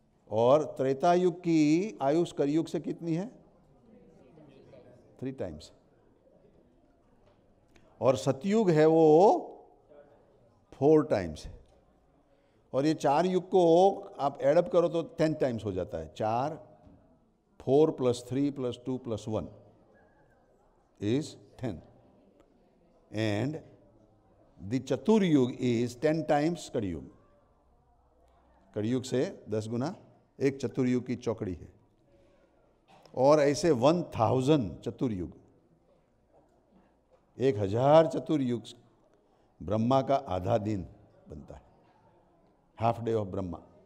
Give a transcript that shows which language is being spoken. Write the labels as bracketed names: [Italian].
[Hindi] और त्रेता युग की आयुष कलयुग से कितनी है? [English] 3 times। [Hindi] और सतयुग है वो [English] 4 times [Hindi] है। और ये 4 युग को आप एडअप करो तो 10 times हो जाता है। [English] 4, 4 + 3 + 2 + 1 is 10, and the chaturyug is 10 times Kalyug. [Hindi] कलयुग से 10 गुना एक चतुर्युग की चौकड़ी है। और ऐसे 1000 चतुर्युग, 1000 चतुर्युग ब्रह्मा का आधा दिन बनता है, [English] Half day of Brahma.